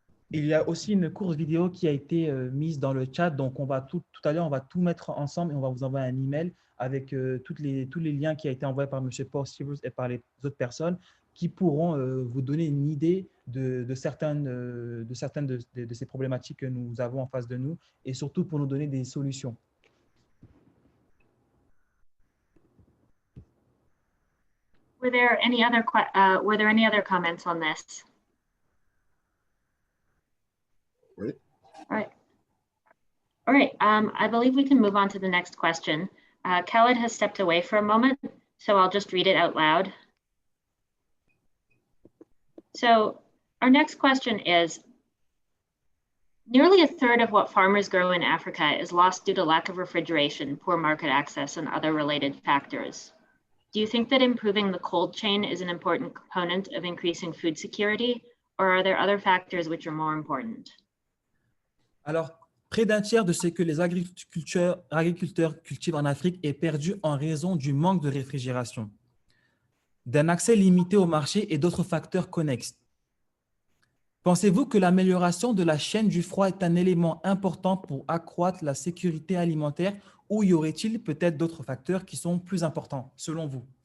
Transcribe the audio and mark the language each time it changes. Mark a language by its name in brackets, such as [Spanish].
[French] Il y a aussi une courte vidéo qui a été mise dans le chat, donc on va tout à l'heure, on va tout mettre ensemble et on va vous envoyer un email avec tous les liens qui ont été envoyés par M. Paul Sievers et par les autres personnes qui pourront vous donner une idée de certaines de ces problématiques que nous avons en face de nous et surtout pour nous donner des solutions. [English] Were there any other comments on this? [French] Oui. [English] All right. I believe we can move on to the next question. Khaled has stepped away for a moment, so I'll just read it out loud. So our next question is, nearly a third of what farmers grow in Africa is lost due to lack of refrigeration, poor market access, and other related factors. Do you think that improving the cold chain is an important component of increasing food security, or are there other factors which are more important? [French] Alors, près d'un tiers de ce que les agriculteurs cultivent en Afrique est perdu en raison du manque de réfrigération, d'un accès limité au marché et d'autres facteurs connexes. Pensez-vous que l'amélioration de la chaîne du froid est un élément important pour accroître la sécurité alimentaire ou y aurait-il peut-être d'autres facteurs qui sont plus importants selon vous?